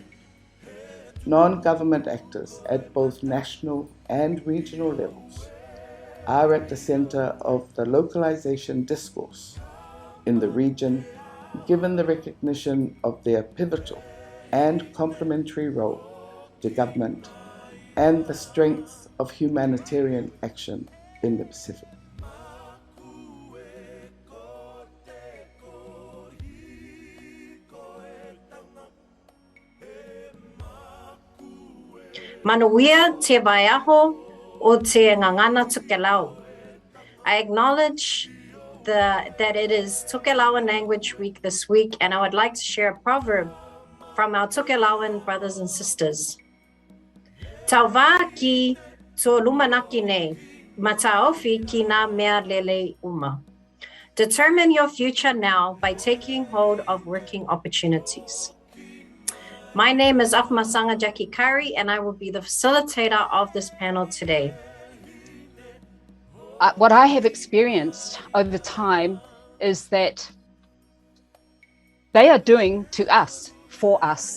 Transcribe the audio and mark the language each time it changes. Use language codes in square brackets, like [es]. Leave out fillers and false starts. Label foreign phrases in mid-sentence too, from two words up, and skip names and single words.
[en] Non-government actors at both national and regional levels are at the center of the localization discourse in the region, given the recognition of their pivotal and complementary role to government and the strength of humanitarian action in the Pacific. [tkl] Manuia te waiaho o te ngangana tukelau. [en] I acknowledge that it is Tukelauan Language Week this week, and I would like to share a proverb from our Tukelauan brothers and sisters. [tkl] Tauwa ki tō lumanaki nei, Mataʻafa ki nā mea lele uma. [en] Determine your future now by taking hold of working opportunities. My name is Afamasaga Jackie Kari, and I will be the facilitator of this panel today. What I have experienced over time is that they are doing to us, for us.